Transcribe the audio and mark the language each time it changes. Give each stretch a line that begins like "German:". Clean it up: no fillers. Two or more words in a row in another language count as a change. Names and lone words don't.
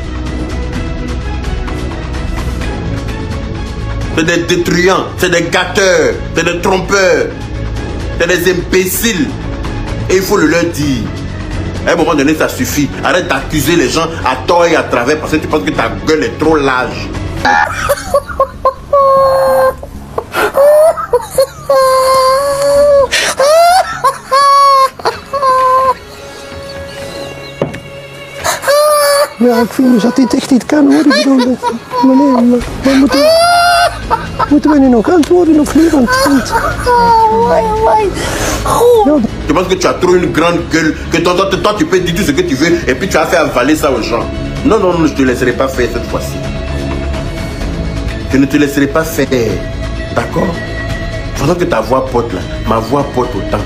French: C'est des détruisants, c'est des gâteurs, c'est des trompeurs, c'est des imbéciles. Et il faut le leur dire. À un moment donné, ça suffit. Arrête d'accuser les gens à tort et à travers parce que tu penses que ta gueule est trop large.
Dutch: Ja, ik vind dus dat dit echt niet kan hoor. Ik bedoel, maar moeten we nu nog antwoorden of niet? Want,
French: Tu penses que tu as trop une grande gueule, que toi tu peux dire tout ce que tu veux et puis tu vas faire avaler ça aux gens. Non, non, non, je ne te laisserai pas faire cette fois-ci. Je ne te laisserai pas faire. D'accord? Pendant que ta voix porte là, ma voix porte autant.